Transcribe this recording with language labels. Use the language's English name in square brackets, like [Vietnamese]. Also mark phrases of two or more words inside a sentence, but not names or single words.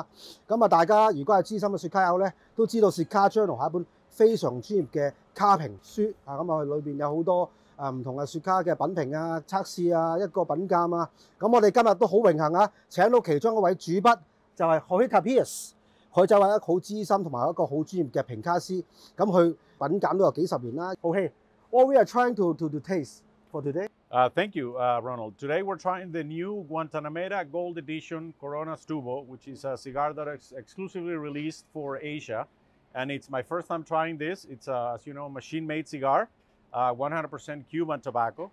[Cantonese] 咁啊，大家如果係資深嘅雪茄友咧，都知道 Cigar Journal 係一本非常專業嘅卡評書啊。咁啊，裏邊有好多唔同嘅雪茄嘅品評啊、測試啊、一個品鑑啊。咁我哋今日都好榮幸啊，請到其中一位主筆就係 Jorge Tapies。佢就係一個好資深同埋一個好專業嘅評卡師。咁佢品鑑都有幾十年啦。 [English] Okay, what we are trying to taste for today? Thank you, Ronald. Today we're trying the new Guantanamera Gold Edition Corona Tubo, which is a cigar that is exclusively released for Asia. And it's my first time trying this. It's, as you know, machine-made cigar, 100% Cuban tobacco.